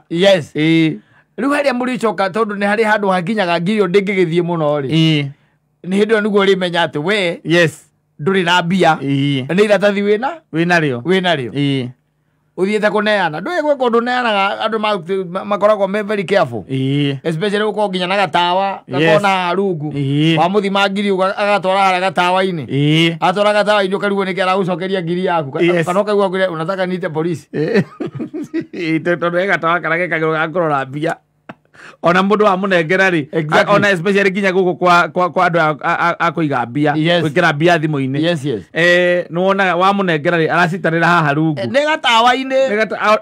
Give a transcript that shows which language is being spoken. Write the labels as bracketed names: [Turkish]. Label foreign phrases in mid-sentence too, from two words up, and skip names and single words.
[Kikuyu] yes, riu haria muricoka tondu ni hari handu hakinyaga ngiri ndingigithie muno ri ni hindi yo niguo rimenya ati we, yes, nduri na mbia ni iratathi wina rio uthiete kuneana ndui gwe kundu neanaga andu makoragwo me [English] very careful [Kikuyu] especially uko nginya na gatawa gakona rungu wa muthima ngiri agatwara harĩa gatawa-inĩ atwara gatawa-inĩ ũkarigwo nĩkĩ aragucokeria ngiri yaku kana ũkaigua kwĩre [Swahili] unataka niite polisi [Kikuyu] tondũ gatawa karĩa gekagĩrwo gakũrora mbia ona mũndũ wa mũnengera rĩ ona especially nginya gũkũ kwa andũ a kũiga mbia gwĩkĩra mbia thimũ-inĩ nĩ wonaga wa mũnengera rĩ aracitarĩra haha rungu nĩ gatawa-inĩ